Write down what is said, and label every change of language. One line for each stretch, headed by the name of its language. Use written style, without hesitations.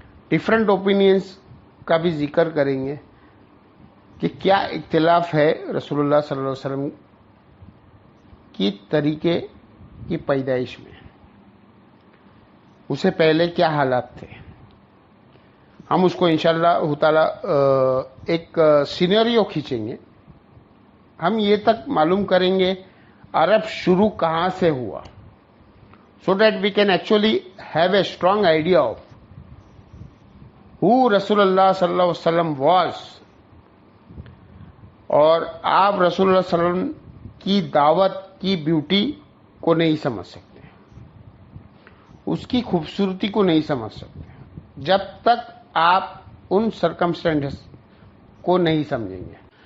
Urdu: Different opinions کا بھی ذکر کریں گے کہ کیا اختلاف ہے رسول اللہ صلی اللہ علیہ وسلم کی طریقے کی پیدائش میں، اسے پہلے کیا حالات تھے. ہم اس کو انشاءاللہ تعالی ایک سینیریو کھینچیں گے. ہم یہ تک معلوم کریں گے عرب شروع کہاں سے ہوا,
English: so that we can actually have a strong idea of who Rasool Allah صلی اللہ علیہ وسلم was.
Urdu: اور آپ رسول اللہ صلی اللہ علیہ وسلم کی دعوت کی بیوٹی کو نہیں سمجھ سکتے, اس کی خوبصورتی کو نہیں سمجھ سکتے جب تک آپ ان سرکمسٹینسز کو نہیں سمجھیں گے.